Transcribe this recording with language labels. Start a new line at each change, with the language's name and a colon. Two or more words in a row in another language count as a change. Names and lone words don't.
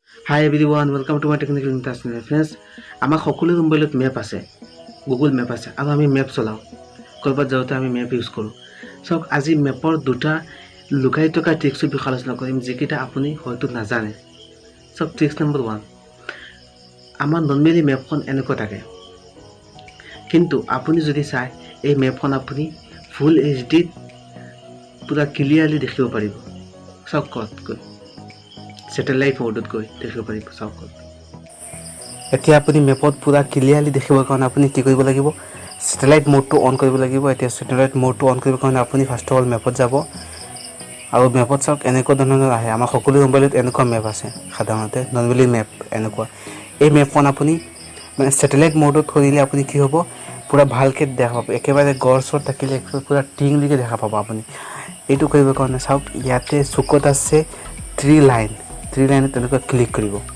English: Hi everyone, welcome to my technical international friends.
Assamese: আমাৰ সকলো মোবাইলত মেপ আছে, গুগল মেপ আছে আৰু আমি মেপ চলাওঁ। কৰবাত যাওঁতে আমি মেপ ইউজ কৰোঁ। চাওক আজি মেপৰ দুটা লুকাই থকা ট্ৰিক্সৰ বিষয়ে আলোচনা কৰিম যিকেইটা আপুনি হয়তো নাজানে। চাওক ট্ৰিক্স নম্বৰ 1, আমাৰ নৰ্মেলি মেপখন এনেকুৱা থাকে, কিন্তু আপুনি যদি চাই এই মেপখন আপুনি
English: full HD
Assamese: পুৰা ক্লিয়াৰলি দেখিব পাৰিব। চাওক ক'ত
English: Satellite mode
Assamese: গৈ দেখিব পাৰিব। চাওক এতিয়া আপুনি মেপত পুৰা ক্লিয়াৰলি দেখিবৰ কাৰণে আপুনি কি কৰিব লাগিব,
English: Satellite mode
Assamese: অন কৰিব লাগিব। এতিয়া
English: Satellite mode
Assamese: অন কৰিবৰ কাৰণে আপুনি
English: first of all
Assamese: মেপত যাব আৰু মেপত চাওক এনেকুৱা ধৰণৰ আহে। আমাৰ সকলো মোবাইলত এনেকুৱা মেপ আছে, সাধাৰণতে নৰ্মেলি মেপ এনেকুৱা। এই মেপখন আপুনি মানে
English: Satellite mode
Assamese: কৰিলে আপুনি কি হ'ব, পুৰা ভালকৈ দেখা পাব। একেবাৰে গড় চৰ থাকিলে পুৰা টিংলিকে দেখা পাব আপুনি। এইটো কৰিবৰ কাৰণে চাওক ইয়াতে চুকত আছে 3 লাইনত তেনেকুৱা ক্লিক কৰিব।